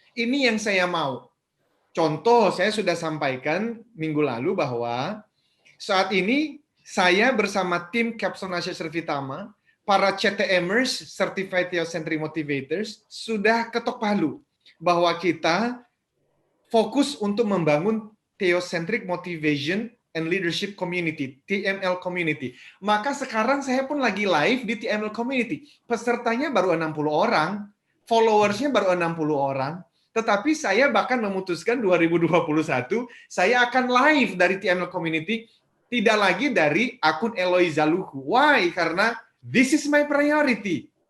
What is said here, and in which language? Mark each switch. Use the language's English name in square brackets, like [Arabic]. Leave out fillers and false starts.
[Indonesian] Ini yang saya mau. Contoh, saya sudah sampaikan minggu lalu bahwa saat ini saya bersama tim Capstone Asia Servitama, para CTMers, Certified Theocentric Motivators, sudah ketok palu bahwa kita fokus untuk membangun Theocentric Motivation [English] and Leadership Community, TML Community. [Indonesian] Maka sekarang saya pun lagi live di TML Community. Pesertanya baru 60 orang, followersnya baru 60 orang, tetapi saya bahkan memutuskan 2021, saya akan live dari TML Community, tidak lagi dari akun Eloy Zaluhu. [English] Why? [Indonesian] Karena [English] this is my priority.